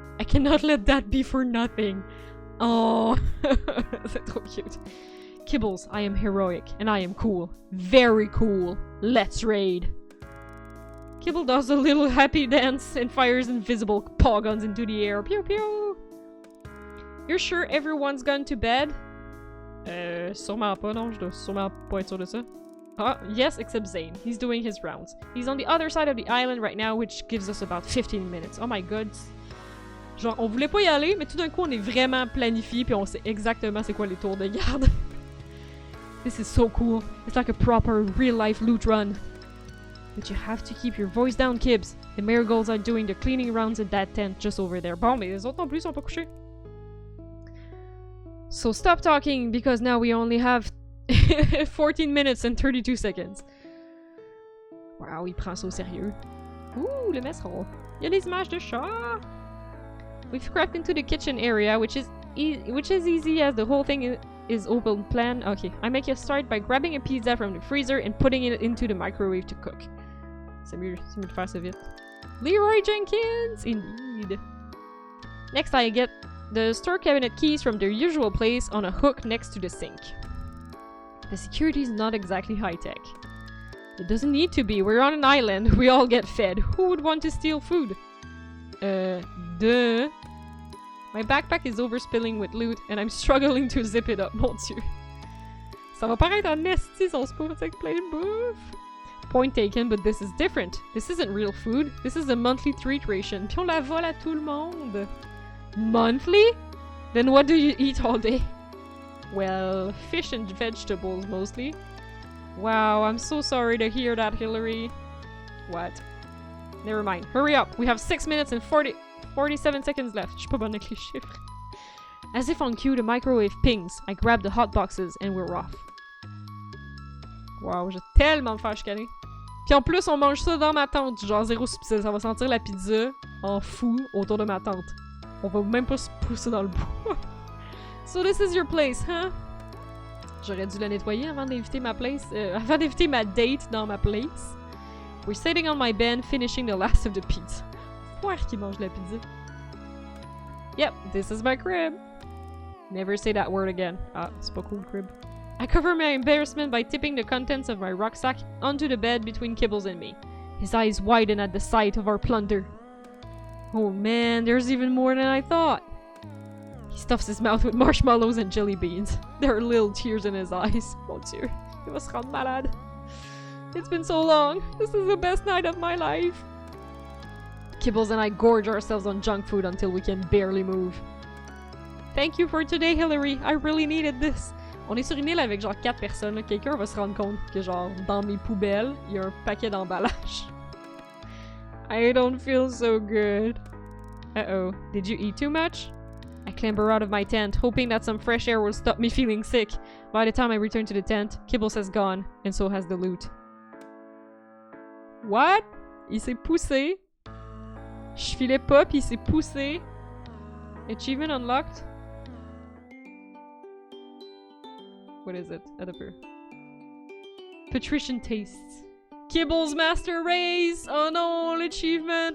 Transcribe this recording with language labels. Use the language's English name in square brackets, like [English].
[English] I cannot let that be for nothing. [French] Oh, c'est trop cute. [English] Kibbles, I am heroic and I am cool. Very cool. Let's raid. Kibble does a little happy dance and fires invisible paw guns into the air. Pew pew! You're sure everyone's gone to bed? [French] Sûrement pas, non, je dois sûrement pas être sûr de ça. [English] Ah, yes, except Zane. He's doing his rounds. He's on the other side of the island right now, which gives us about 15 minutes. Oh my god. [French] Genre, on voulait pas y aller, mais tout d'un coup, on est vraiment planifié, puis on sait exactement c'est quoi les tours de garde. [English] This is so cool. It's like a proper real-life loot run. But you have to keep your voice down, Kibs. The marigolds are doing the cleaning rounds in that tent just over there. [French] Bon, mais les autres non plus sont pas couchés. [English] So stop talking, because now we only have 14 minutes and 32 seconds. [French] Wow, il prend ça au sérieux. Ouh, le mess hall. Il y a des images de chat. [English] We've crept into the kitchen area, which is easy as the whole thing is open plan. Okay, I make a start by grabbing a pizza from the freezer and putting it into the microwave to cook. [French] C'est mieux de faire ça vite. [English] Leroy Jenkins! Indeed. Next, I get the store cabinet keys from their usual place on a hook next to the sink. The security is not exactly high-tech. It doesn't need to be. We're on an island. We all get fed. Who would want to steal food? Duh. My backpack is overspilling with loot and I'm struggling to zip it up, [French] mon dieu. Ça va paraître en esti son spoon avec plein de bouffe. [English] Point taken, but this is different. This isn't real food. This is a monthly treat ration. [French] Puis on la vole à tout le monde. [English] Monthly? Then what do you eat all day? Well, fish and vegetables mostly. Wow, I'm so sorry to hear that, Hillary. What? Never mind. Hurry up. We have 6 minutes and 47 seconds left. [French] Je suis pas bonne avec les chiffres. [English] As if on cue, the microwave pings. I grab the hot boxes and we're off. [French] Wow, j'ai tellement me faire chicaner. Puis en plus, on mange ça dans ma tente. Genre zéro subtil. Ça va sentir la pizza en fou autour de ma tente. On va même pas se pousser dans le bois. [English] So this is your place, huh? [French] J'aurais dû la nettoyer avant d'inviter ma avant d'inviter ma date dans ma place. [English] We're sitting on my bed, finishing the last of the pizza. [French] Foire qui mange la pizza. [English] Yep, this is my crib. Never say that word again. [French] Ah, c'est pas cool, [English] crib. I cover my embarrassment by tipping the contents of my rucksack onto the bed between Kibbles and me. His eyes widen at the sight of our plunder. Oh man, there's even more than I thought. He stuffs his mouth with marshmallows and jelly beans. There are little tears in his eyes. [French] Mon dieu, il va se rendre malade. [English] It's been so long. This is the best night of my life. Kibbles and I gorge ourselves on junk food until we can barely move. Thank you for today, Hillary. I really needed this. [French] On est sur une île avec genre 4 personnes. Quelqu'un va se rendre compte que genre dans mes poubelles, il y a un paquet d'emballage. [English] I don't feel so good. Uh-oh. Did you eat too much? I clamber out of my tent, hoping that some fresh air will stop me feeling sick. By the time I return to the tent, Kibbles has gone, and so has the loot. What? [French] Il s'est poussé. Je filais pas, puis il s'est poussé. [English] Achievement unlocked. What is it? [French] Attends un peu. [English] Patrician Taste. Kibbles Master Race! [French] Oh non, l'achievement!